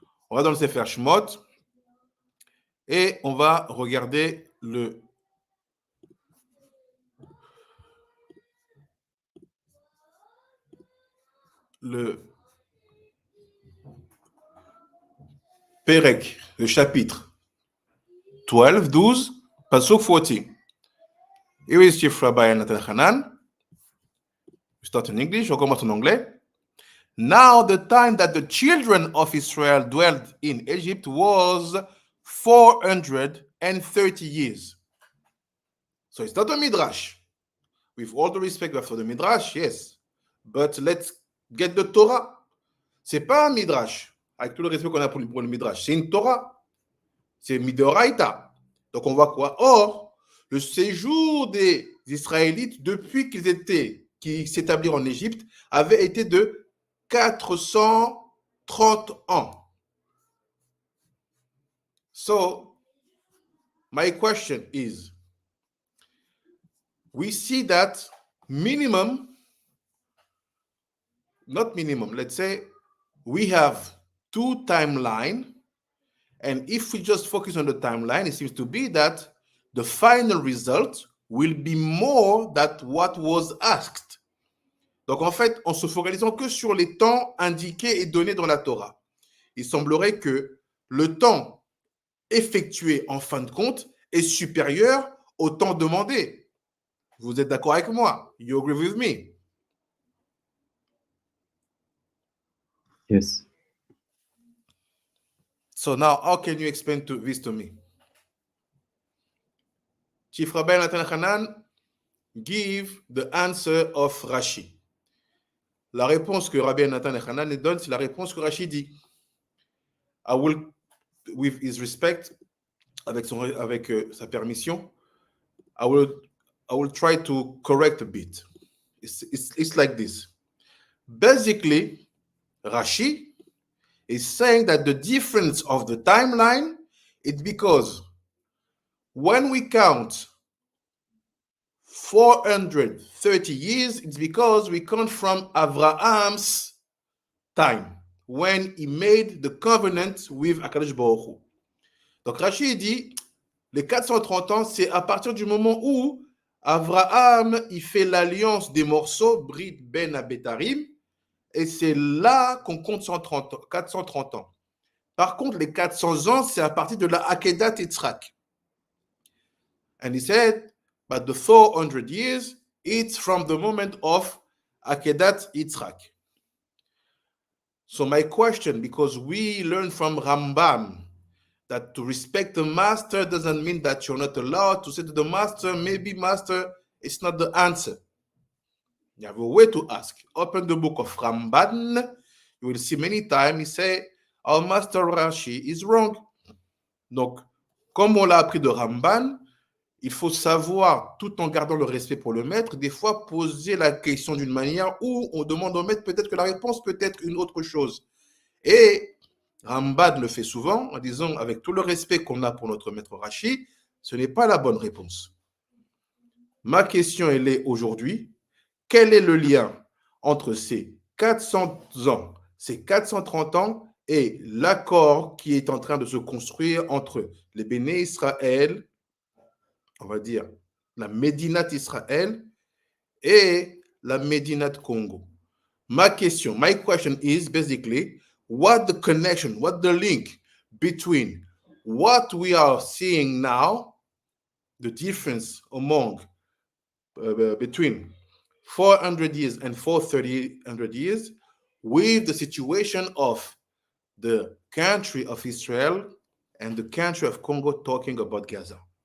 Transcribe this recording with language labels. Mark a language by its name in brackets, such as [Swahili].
[French] On va dans le Sefer Shmot et on va regarder le Perek, le chapitre 12, Pasuk 40. [English] Here is Chief Rabbi Nathan Hanan. We start in English, [French] on commence en anglais. [English] Now the time that the children of Israel dwelt in Egypt was 430 years. So it's not a midrash. With all the respect for the midrash, yes. But let's get the Torah. [French] C'est pas un midrash. Avec tout le respect qu'on a pour le midrash. C'est une Torah. C'est midoraita. Donc on voit quoi? Or, le séjour des Israélites depuis qu'ils s'établirent en Égypte avait été de 430 ans. [English] So, my question is, we see that let's say we have two timelines, and if we just focus on the timeline, it seems to be that the final result will be more than what was asked. [French] Donc en fait, en se focalisant que sur les temps indiqués et donnés dans la Torah, il semblerait que le temps effectué en fin de compte est supérieur au temps demandé. Vous êtes d'accord avec moi? [English] You agree with me? Yes. So now, how can you explain this to me? Chief Rabbi Nathan Hanan, give the answer of Rashi. [French] La réponse que Rabbi Nathan Hanan donne, c'est la réponse que Rashi dit. [English] I will, with his respect, [French] avec sa permission, [English] I will try to correct a bit. It's like this. Basically, Rashi is saying that the difference of the timeline is because when we count 430 years, it's because we count from Abraham's time. when he made the covenant with Akadosh Baruch Hu. [French] Donc Rashi dit, les 430 ans, c'est à partir du moment où Abraham, il fait l'alliance des morceaux, Brit Ben Abetarim, et c'est là qu'on compte 430 ans. Par contre, les 400 ans, c'est à partir de la Akedat Yitzhak. [English] And he said, but the 400 years, it's from the moment of Akedat Yitzhak. So my question, because we learn from Rambam that to respect the master doesn't mean that you're not allowed to say to the master, maybe master, it's not the answer. You have a way to ask. Open the book of Ramban, you will see many times he say, our master Rashi is wrong. [French] Donc, comme on l'a appris de Ramban, il faut savoir, tout en gardant le respect pour le maître, des fois poser la question d'une manière où on demande au maître peut-être que la réponse peut être une autre chose. Et Ramban le fait souvent en disant, avec tout le respect qu'on a pour notre maître Rashi, ce n'est pas la bonne réponse. Ma question, elle est aujourd'hui, quel est le lien entre ces 400 ans, ces 430 ans et l'accord qui est en train de se construire entre les Bnei Israel, on va dire la Médinate Israël et la Médinate Congo. [English] My question is basically, what the connection, what the link between what we are seeing now, the difference among, between 400 years and 400 years, with the situation of the country of Israel and the country of Congo talking about Gaza.